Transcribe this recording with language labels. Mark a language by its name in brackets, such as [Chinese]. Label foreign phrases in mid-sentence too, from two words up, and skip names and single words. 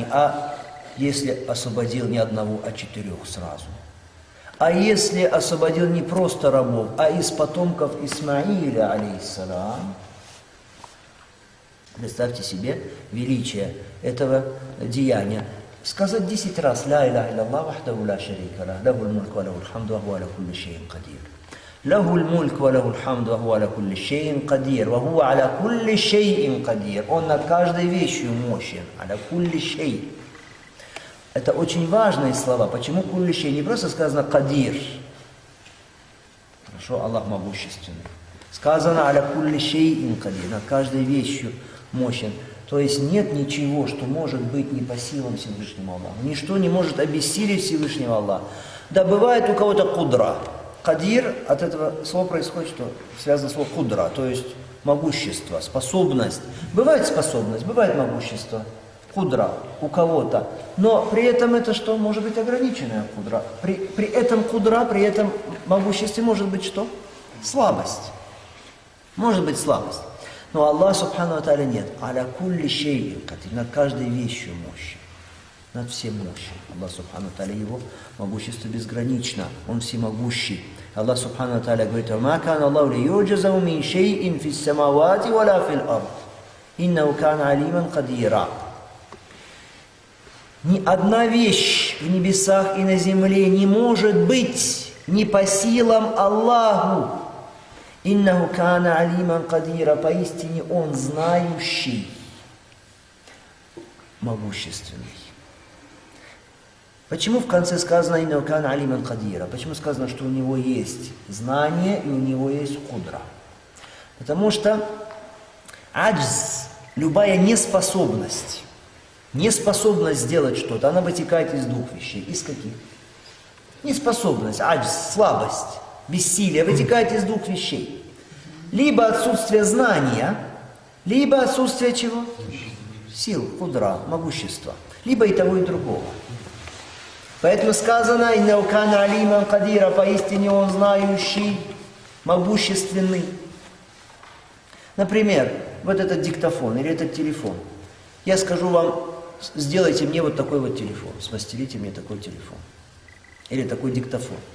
[Russian] А если освободил не одного, а 4 сразу. А если освободил не просто рабов, а из потомков Исмаиля, алейхиссалам, представьте себе величие этого деяния. Сказать 10 раз [Arabic] لا إله إلا الله وحده لا شريك له له الملك وله الحمد وهو على كل شيء قدير. له الملك وله الحمد وهو على كل شيء قدير. وهو على كل شيء قدير. [Russian] Он над каждой вещью мощен. [Arabic] على كل شيء. [Russian] Это очень важные слова. Почему [Arabic] كل شيء? [Russian] Не просто сказано кадир. Хорошо, Аллах могущественный. [Arabic] Сказано على كل شيء قدير. [Russian] Над каждой вещью мощен. То есть нет ничего, что может быть не по силам Всевышнего Аллаха. Ничто не может обессилить Всевышнего Аллаха. Да бывает у кого-то кудра. Кадир, от этого слова происходит, что связано слово кудра, то есть могущество, способность. Бывает способность, бывает могущество. Кудра у кого-то. Но при этом это что? Может быть ограниченная кудра. При этом кудра, при этом могуществе может быть что? Слабость. Может быть слабость. Но Аллах [Arabic] سبحانه وتعالى [Russian] нет. [Arabic] على كل شيء قدير. [Russian] Над каждой вещью мощен. Над всем мощен. [Arabic] الله سبحانه وتعالى, [Russian] его могущество безгранично. Он всемогущий. [Arabic] الله سبحانه وتعالى говорит: «ما كان الله ليعجزه من شيء في السماوات ولا في الأرض. إنه كان عليما قديرا». [Russian] Ни одна вещь в небесах и на земле не может быть не по силам Аллаху. [Arabic] إنه كان عليما قديرا, [Russian] поистине Он знающий, могущественный. Почему в конце сказано [Arabic] إنه كان عليما قديرا? [Russian] Почему сказано, что у него есть знание и у него есть кудра? Потому что аджз, любая неспособность сделать что-то, она вытекает из 2 вещей. Из каких? Неспособность, аджз, слабость, бессилие вытекает из 2 вещей. Либо отсутствие знания, либо отсутствие чего? Сил, кудра, могущества. Либо и того, и другого. Поэтому сказано, [Arabic] «إن كان عليما قديرا», [Russian] поистине он знающий, могущественный. Например, вот этот диктофон или этот телефон. Я скажу вам, сделайте мне вот такой вот телефон, смастерите мне такой телефон. Или такой диктофон.